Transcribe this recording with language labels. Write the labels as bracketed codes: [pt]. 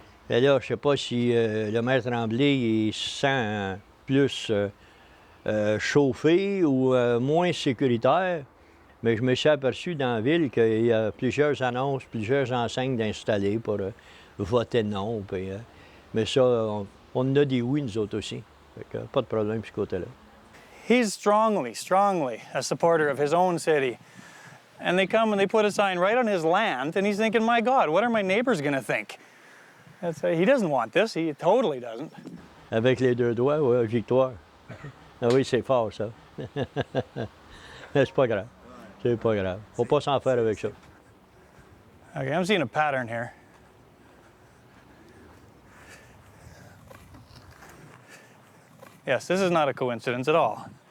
[fr] Et là, je ne sais pas si le maire Tremblay il se sent plus chauffé ou moins sécuritaire, mais je me suis aperçu dans la ville qu'il y a plusieurs annonces, plusieurs enseignes d'installer pour voter non. Puis, mais ça, on en a des oui, nous autres aussi. Fait que, pas de problème de ce côté-là. [en] He's strongly a supporter of his own city. And they come and they put a sign right on his land, and he's thinking, my God, what are my neighbors going to think? He doesn't want this. He totally doesn't. [fr] Avec les deux doigts, oui, victoire. Ah oui, c'est fort, ça. Mais c'est pas grave. C'est pas grave. Faut pas s'en faire avec ça. [en] Okay, I'm seeing a pattern here. Yes, this is not a coincidence at all.